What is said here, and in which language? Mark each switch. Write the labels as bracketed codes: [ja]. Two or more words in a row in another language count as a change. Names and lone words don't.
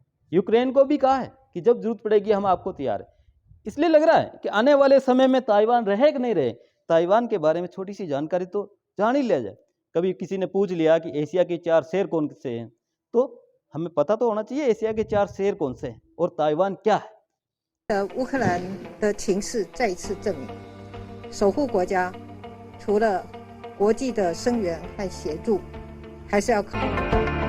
[hi] यूक्रेन को भी कहा है कि जब जरूरत पड़ेगी हम आपको तैयार हैं। इसलिए लग रहा है कि आने वाले समय में ताइवान रहे कि नहीं रहे, ताइवान के बारे में छोटी सी जानकारी तो जान ही लिया जाए। कभी किसी ने पूछ लिया कि एशिया के 4 शेर कौन से हैं, तो हमें पता तो होना चाहिए एशिया के 4 शेर कौन से हैं और ताइवान क्या है। [zh] 乌克兰的情势再次证明，守护国家除了国际的声援和协助，还是要靠